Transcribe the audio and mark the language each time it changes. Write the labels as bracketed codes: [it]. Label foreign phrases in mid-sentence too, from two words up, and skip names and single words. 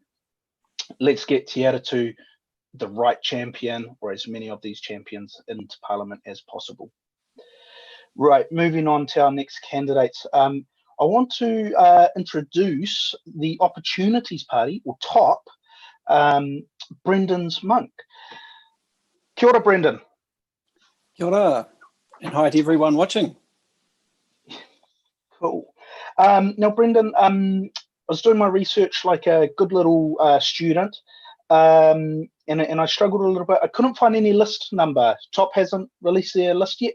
[en] Let's get Te Atatū the right champion, or as many of these champions, into Parliament as possible. Right, moving on to our next candidates. I want to introduce the Opportunities Party, or TOP, Brendon's monk. [mi] Kia ora, Brendon. Kia ora, [en] and hi to everyone watching. Cool. Now, Brendon, I was doing my research like a good little student, and I struggled a little bit. I couldn't find any list number. TOP hasn't released their list yet?